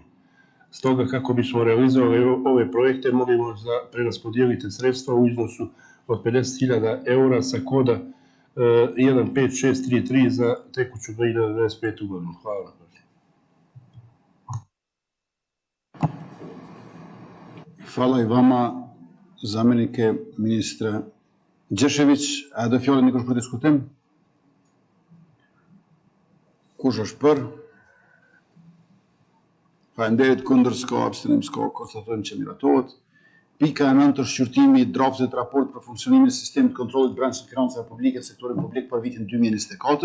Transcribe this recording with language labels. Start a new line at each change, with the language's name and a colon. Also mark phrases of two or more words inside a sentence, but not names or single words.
Bosnian: Stoga, kako bismo realizovali ove projekte, molimo da preraspodijelite sredstva u iznosu od 50.000 eura sa koda 15633 za tekuću 2025. godinu. Hvala na pažnji. Hvala i vama, zamjenike ministra Gjeshević.
Albanian: A do fjalën dikush për diskutim? Kush është për? Faleminderit, kundër s'ka, abstenim s'ka, konstatojmë që miratohet. Pika e 9 është shqyrtimi i draftit raport për funksionimin e sistemit kontrollit brendshëm financave publike të sektorit publik për vitin 2024.